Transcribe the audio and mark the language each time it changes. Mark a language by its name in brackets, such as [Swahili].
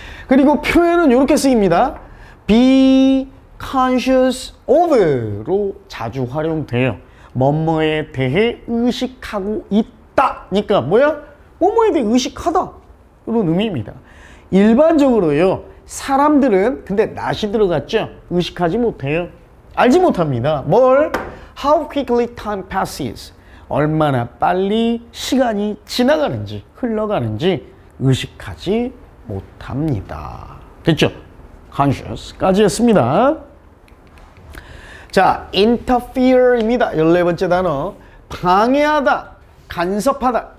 [Korean] 그리고 표현은 이렇게 쓰입니다. be conscious of로 자주 활용돼요. 뭐뭐에 대해 의식하고 있다. 그러니까 뭐야? 뭐뭐에 대해 의식하다. 이런 의미입니다. 일반적으로요. 사람들은 근데 낫이 들어갔죠. 의식하지 못해요. 알지 못합니다. 뭘? [English] How quickly time passes. [Korean] 얼마나 빨리 시간이 지나가는지, 흘러가는지 의식하지 못합니다. 됐죠? conscious까지 했습니다. 자, interfere입니다. 14번째 단어. 방해하다, 간섭하다.